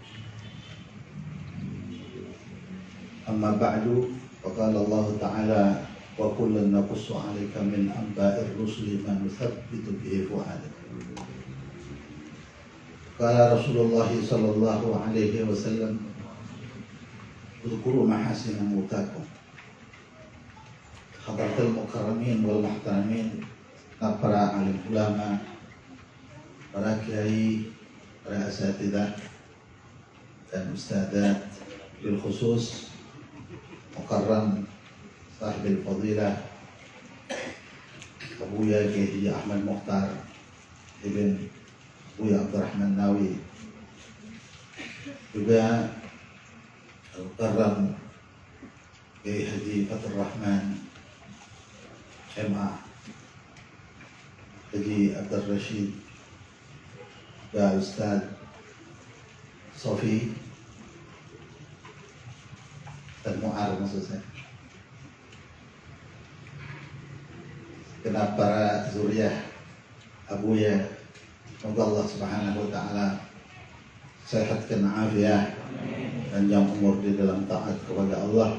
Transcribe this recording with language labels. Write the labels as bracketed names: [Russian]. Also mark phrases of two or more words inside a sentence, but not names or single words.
[Arabic] أما بعد فقال الله تعالى وكلا نقص عليك من أنباء الرسل ما نثبت به فؤادك. قال رسول الله صلى الله عليه وسلم اذكروا محاسن موتاكم. حضرات المكرمين والمحترمين, [Indonesian] para alim ulama, para kiai, para asatidzah dan ustadzat, [Arabic] بالخصوص مكرم صاحب الفضيلة [Indonesian] Abuya Kiai Ahmad Mukhtar ibn Buya Abdurrahman Nawi, juga Al-Mukarram Kiai Haji Fathur Rahman MA, Haji Abdul Rashid, dan Ustaz Sofi dan Mu'ar maksud saya. Kenapa para zuriyah Abuya, semoga [Arabic] الله سبحانه وتعالى [Indonesian] sehatkan afiah dan panjang umur di dalam taat kepada Allah.